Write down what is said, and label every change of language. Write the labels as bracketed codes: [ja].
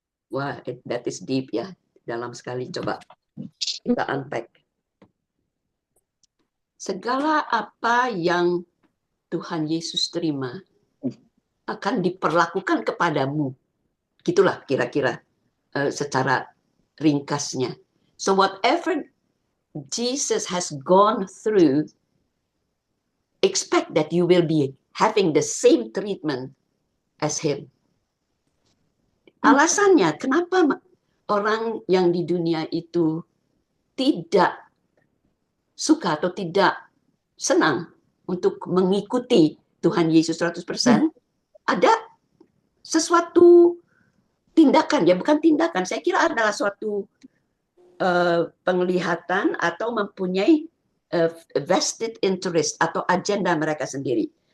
[id] wah, [en] that is deep [id] ya, dalam sekali. Coba kita unpack. Segala apa yang Tuhan Yesus terima akan diperlakukan kepadamu. Gitulah kira-kira secara ringkasnya. [en] So whatever Jesus has gone through, expect that you will be having the same treatment as him. [id] Alasannya kenapa orang yang di dunia itu tidak suka atau tidak senang untuk mengikuti Tuhan Yesus 100%, ada sesuatu tindakan, ya bukan tindakan, saya kira adalah suatu penglihatan atau mempunyai vested interest atau agenda mereka sendiri.